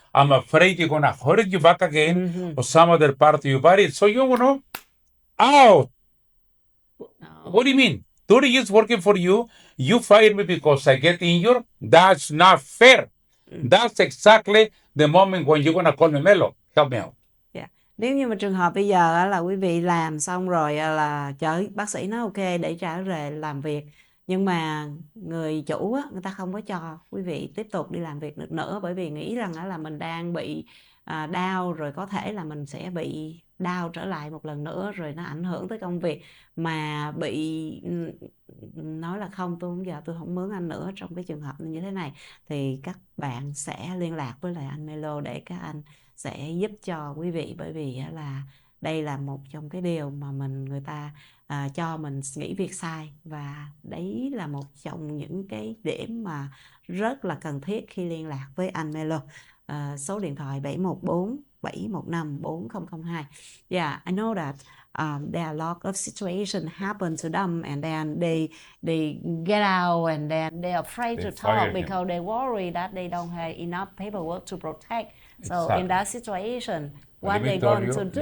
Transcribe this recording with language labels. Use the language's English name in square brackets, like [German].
[English] I'm afraid you're going to hurt your back again or some other part of your body. So you know, out. What do you mean? 30 years working for you, you fire me because I get injured? That's not fair. That's exactly the moment when you're going to call me, Melo, help me out. Yeah. [Vietnamese] Nếu như mà trường hợp bây giờ là quý vị làm xong rồi là bác sĩ nói ok để trở về làm việc, nhưng mà người chủ á, người ta không có cho quý vị tiếp tục đi làm việc được nữa, bởi vì nghĩ rằng là mình đang bị đau, rồi có thể là mình sẽ bị đau trở lại một lần nữa, rồi nó ảnh hưởng tới công việc, mà bị nói là không, tôi không mướn anh nữa trong cái trường hợp như thế này, thì các bạn sẽ liên lạc với lại anh Melo để các anh sẽ giúp cho quý vị, bởi vì là đây là một trong cái điều mà người ta cho mình nghỉ việc sai, và đấy là một trong những cái điểm mà rất là cần thiết khi liên lạc với anh Melo. Số điện thoại 714 715 4002. [English] Yeah, I know that there are a lot of situations happen to them, and then they get out, and then they are afraid to talk because they worry that they don't have enough paperwork to protect. So in that situation, what they going to do?